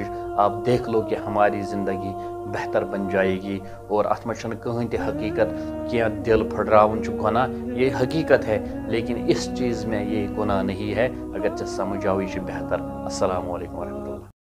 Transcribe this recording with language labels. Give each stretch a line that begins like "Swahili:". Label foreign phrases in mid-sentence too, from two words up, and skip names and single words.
Urdu: آپ دیکھ لو کہ ہماری زندگی بہتر بن جائے گی.
Kashmiri: اور اتھ منٛز چھنہٕ کٕہٕنۍ تہِ حقیقت کینٛہہ دل پھٹراوُن چھُ گۄناہ،
Urdu: یہ حقیقت ہے. لیکن اس چیز میں یہ گناہ نہیں ہے.
Kashmiri: اگر ژےٚ سمجھ آو، یہِ چھُ بہتر.
Arabic: السلام علیکم ورحمۃ اللہ.